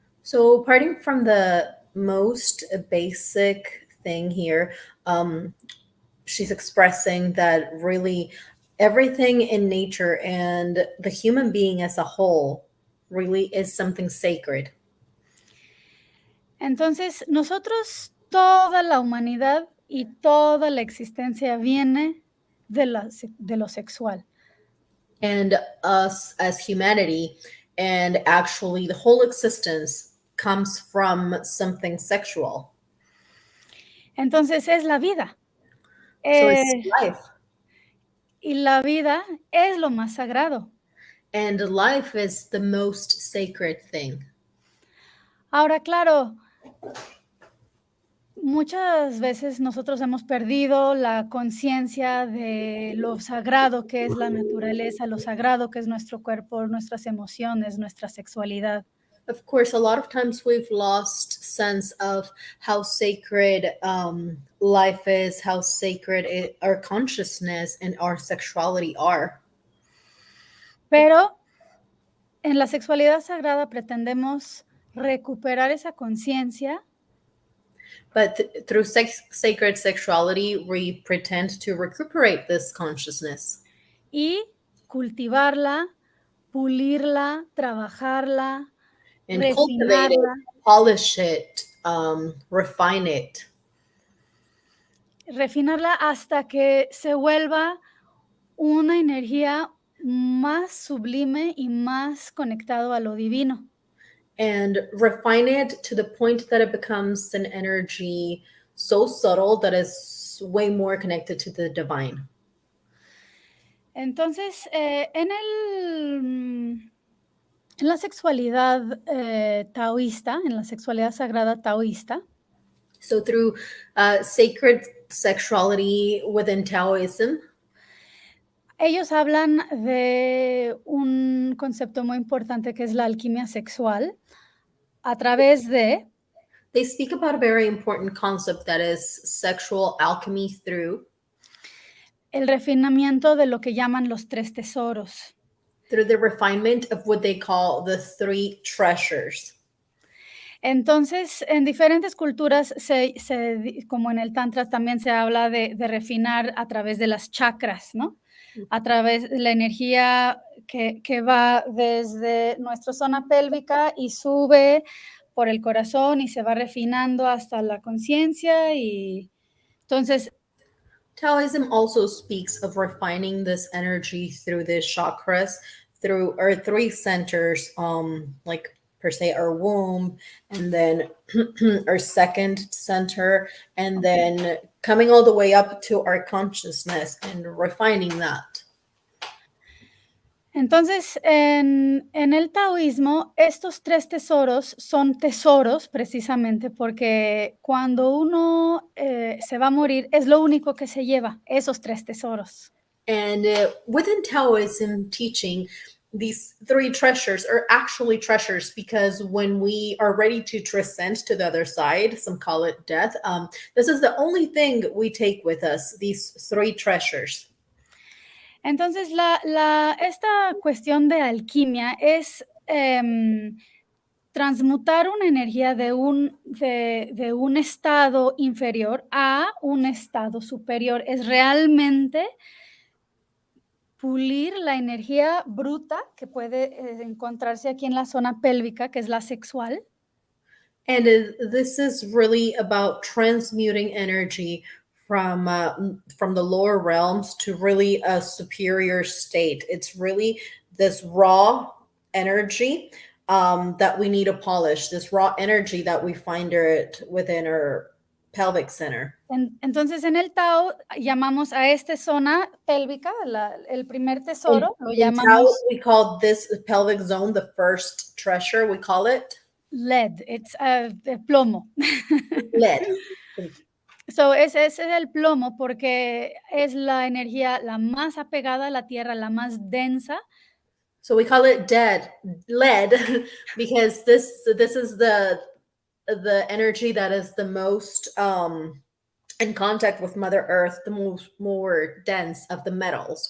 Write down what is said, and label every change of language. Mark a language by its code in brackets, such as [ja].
[en] So parting from the most basic thing here, she's expressing that really everything in nature and the human being as a whole really is something sacred. [es] Entonces, nosotros, toda la humanidad y toda la existencia viene de lo sexual. [en] And us as humanity and actually the whole existence comes from something sexual. [es] Entonces, es la vida. [en] So it's life. [es] Y la vida es lo más sagrado. [en] And life is the most sacred thing. [es] Ahora, claro, muchas veces nosotros hemos perdido la conciencia de lo sagrado que es la naturaleza, lo sagrado que es nuestro cuerpo, nuestras emociones, nuestra sexualidad. [en] Of course, a lot of times we've lost sense of how sacred life is, how sacred our consciousness and our sexuality are. [es] Pero en la sexualidad sagrada pretendemos recuperar esa conciencia. [en] But through sacred sexuality, we pretend to recuperate this consciousness. [es] Y cultivarla, pulirla, trabajarla, [en] And cultivate [es] refinarla. [en] it, polish it, refine it. [es] Refinarla hasta que se vuelva una energía más sublime y más conectado a lo divino. [en] And refine it to the point that it becomes an energy so subtle that is way more connected to the divine. [es] Entonces, en la sexualidad taoísta, en la sexualidad sagrada taoísta, [en] so through sacred sexuality within Taoism, [es] ellos hablan de un concepto muy importante que es la alquimia sexual a través de [en] they speak about a very important concept that is sexual alchemy through [es] el refinamiento de lo que llaman los 3 tesoros. [en] Through the refinement of what they call the 3 treasures. [es] Entonces, en diferentes culturas, como en el Tantra, también se habla de refinar a través de las chakras, ¿no? A través de la energía que va desde nuestra zona pélvica y sube por el corazón y se va refinando hasta la conciencia. Y entonces, [en] Taoism also speaks of refining this energy through the chakras, through our 3 centers, like per se our womb, and then our second center, and then coming all the way up to our consciousness and refining that. [es] Entonces, en el taoísmo, estos 3 tesoros son tesoros precisamente porque cuando uno se va a morir, es lo único que se lleva, esos 3 tesoros. [en] And within Taoism teaching, these 3 treasures are actually treasures because when we are ready to transcend to the other side, some call it death, this is the only thing we take with us, these 3 treasures. [es] Entonces, esta cuestión de alquimia es transmutar una energía de un estado inferior a un estado superior. Es realmente pulir la energía bruta que puede encontrarse aquí en la zona pélvica, que es la sexual. [en] And this is really about transmuting energy from the lower realms to really a superior state. It's really this raw energy that we need to polish, this raw energy that we find within our pelvic center. [es] Entonces en el Tao llamamos a esta zona pélvica, el primer tesoro, lo [en] In Tao, [es] llamamos [en] we call this pelvic zone the first treasure, we call it lead, it's plomo. lead. [es] So ese es el plomo porque es la energía la más apegada a la tierra, la más densa. [en] So we call it lead because this is the energy that is the most in contact with Mother Earth, the more dense of the metals.